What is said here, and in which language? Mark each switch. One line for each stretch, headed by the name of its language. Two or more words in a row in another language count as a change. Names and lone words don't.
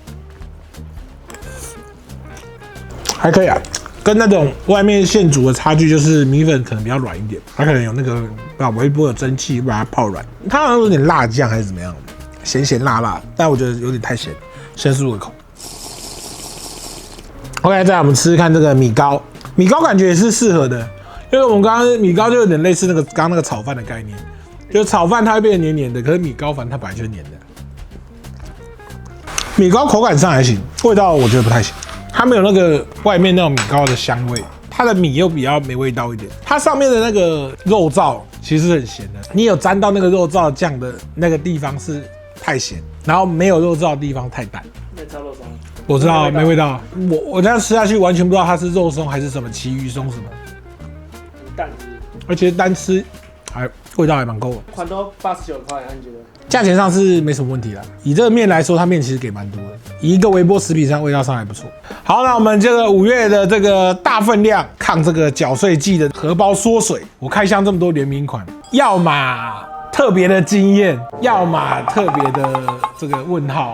Chinese: 還可以啊，跟那種外面現煮的差距就是米粉可能比較軟一點，它可能有那個把微波的蒸汽把它泡軟，它好像有點辣醬還是怎麼樣，鹹鹹辣辣，但我覺得有點太鹹。先入個口 ，OK， 再來我們吃吃看這個米糕，米糕感覺也是適合的，因為我們剛剛米糕就有點類似剛剛那個炒飯的概念，就是炒飯它會變得黏黏的，可是米糕反正它本來就是黏的。米糕口感上還行，味道我覺得不太行，它沒有那個外面那種米糕的香味，它的米又比較沒味道一點，它上面的那個肉燥其實是很鹹的，你有沾到那個肉燥醬的那個地方是太鹹。然後沒有肉燥的地方太淡，我知道沒味道。我這樣吃下去完全不知道它是肉鬆還是什麼旗魚鬆什麼，淡，而且單吃味道還蠻夠的。款都89塊，你覺得？價錢上是沒什麼問題啦。以這個麵來說，它麵其實給蠻多的，以一個微波食品上味道上還不錯。好，那我們這個5月的這個大分量抗這個繳稅季的荷包縮水，我開箱這麼多聯名款，要嘛特別的驚豔，要麼特別的這個問號。